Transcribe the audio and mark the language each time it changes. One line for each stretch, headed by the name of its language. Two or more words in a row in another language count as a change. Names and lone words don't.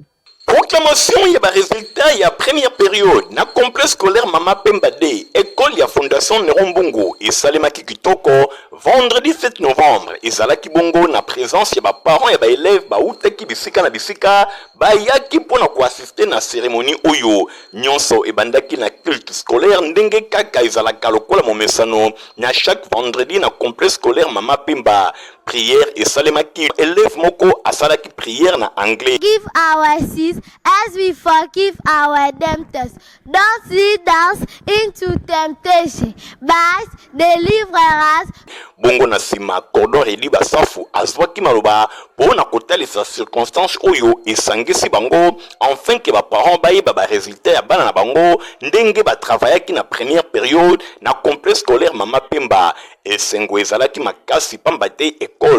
Lingala: Proclamation ya ba résultat ya
French: première période
Lingala: na
French: complexe scolaire
Lingala: Mama Pemba D école ya fondation Nerombungu et salemaki kitoko
French: vendredi 7 novembre
Lingala: ezalaki bongo na présence ya ba parents ya ba élèves ba utaki bisika na bisika ba yaki pona ko assister na cérémonie oyo nyonso ebandaki na
French: culte scolaire
Lingala: ndenge kaka ezalaka lokola momesano na
French: chaque vendredi
Lingala: na
French: complexe scolaire
Lingala: Mama Pemba prière et salemaki élève moko asalaki prière na anglais.
English: Give our sins as we forgive our debtors. Don't lead us into temptation, but deliver us.
Lingala: Bongo na sima cordon redi basafu azwaki maloba pona kotalisa circonstance oyo esangisi bango
French: enfin que
Lingala: ba parents bayeba ba résultat ya bana na bango ndenge ba travaillaki na
French: première période
Lingala: na
French: complexe scolaire
Lingala: Mama Pemba esengo ezalaki makasi pamba te école